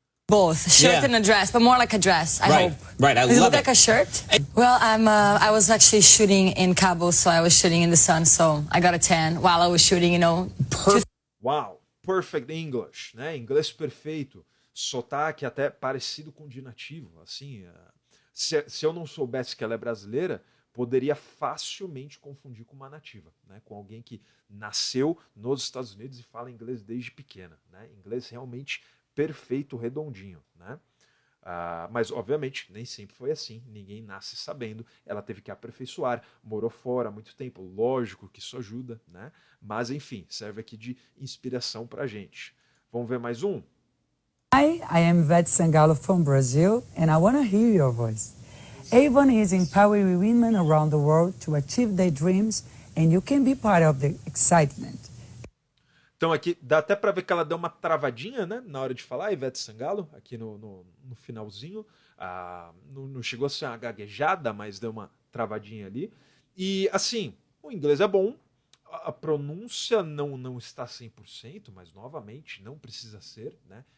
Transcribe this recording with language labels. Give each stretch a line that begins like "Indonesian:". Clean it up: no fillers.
English: Both shirt and a dress, but more like a dress. I hope. Right. I Does it love look like a shirt? Well, I was actually shooting in Cabo, so I was shooting in the sun, so I got a tan while I was shooting, you know. Wow, perfect English, né?
Portuguese: Inglês perfeito, sotaque até parecido com o de nativo, assim. Se eu não soubesse que ela é brasileira, poderia facilmente confundir com uma nativa, né? Com alguém que nasceu nos Estados Unidos e fala inglês desde pequena, né? Inglês realmente perfeito, redondinho, né? Mas, obviamente, nem sempre foi assim. Ninguém nasce sabendo. Ela teve que aperfeiçoar, morou fora há muito tempo. Lógico que isso ajuda, né? Mas, enfim, serve aqui de inspiração pra gente. Vamos ver mais um?
English: Hi, I am Ivete Sangalo from Brazil, and I want to hear your voice. Avon is empowering women around the world to achieve their dreams, and you can be part of the excitement.
Portuguese: Então aqui dá até para ver que ela deu uma travadinha, né, na hora de falar, Ivete Sangalo, aqui no finalzinho. Não chegou a ser uma gaguejada, mas deu uma travadinha ali. E assim, o inglês é bom, a pronúncia não está 100%, mas novamente não precisa ser, né?